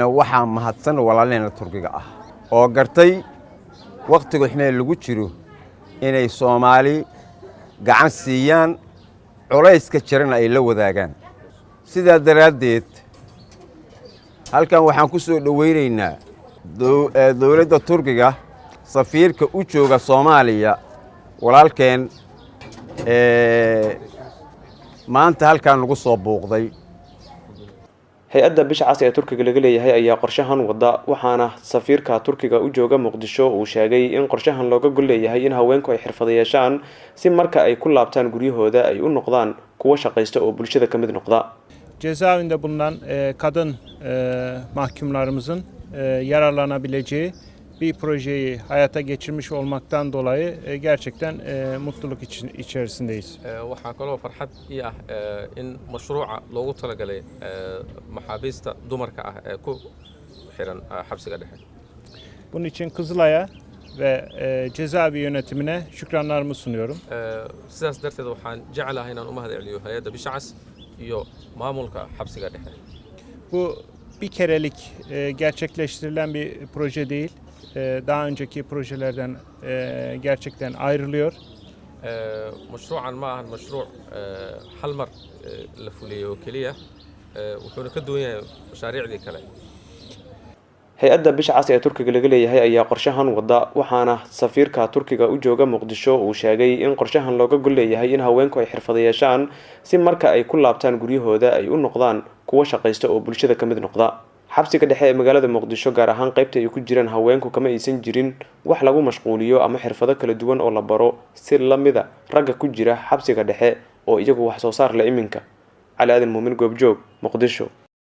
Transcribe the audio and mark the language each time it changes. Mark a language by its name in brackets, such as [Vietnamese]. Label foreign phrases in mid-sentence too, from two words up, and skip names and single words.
[Somali] waxa mahadsan walaalaheena Turkiga ah oo gartay waqtiga ximeel lagu jiro inay Soomaali gacan siiyaan culayska jirana ay la wadaagaan sidaa daraadeed halkan waxaan ku soo dhaweynaynaa dawladda Turkiga safiirka u jooga Soomaaliya walaalkeen maanta halkan lagu soo booqday hay'adda bisha cas ee Turkiga laga leeyahay ayaa qorshahan wada waxaana safiirka Turkiga u jooga Muqdisho uu sheegay in qorshahan looga gol leeyahay in haweenku ay xirfado yeeshaan si marka ay ku laabtaan guryahooda ay u noqdaan kuwa shaqaysta oo bulshada ka mid noqda [Turkish] cezaevinde bulunan kadın mahkumlarımızın yararlanabileceği bir projeyi hayata geçirmiş olmaktan dolayı gerçekten mutluluk içerisindeyiz. [Somali] waxaa kaloo farxad ii ah in mashruuca loogu talagalay maxaabiista dumarka ah ee ku xiran xabsiga dhexe. [Turkish] Bunun için Kızılay'a ve cezaevi yönetimine şükranlarımı sunuyorum. [Somali] Sidaas darteed waxaan jeclahay inaan u mahad celiyo hay'adda bisha cas iyo maamulka xabsiga dhexe. [Turkish] Bu bir kerelik gerçekleştirilen bir proje değil. Daha önceki projelerden gerçekten ayrılıyor. [Somali] Mashruucan ma ahan mashruuc hal mar la fuliyo kaliya wuxuuna ka duwan yahay mashaariicdii kale. hay'adda bisha cas ee Turkiga laga leeyahay ayaa qorshahan wada waxaana safiirka Turkiga u jooga Muqdisho uu sheegay in qorshahan looga gol leeyahay in haweenku ay xirfado yeeshaan si marka ay ku laabtaan guryahooda ay u noqdaan kuwa shaqaysta oo bulshada ka mid noqda xabsiga dhexe ee magaalada Muqdisho gaar ahaan qaybta ay ku jiraan haweenku kama aysan jirin wax lagu mashquuliyo ama xirfado kala duwan oo la baro si lamida ragga ku jira xabsiga dhexe oo iyagu wax soo saar la iminka Cali Aadan Muumin Goobjoog Muqdisho.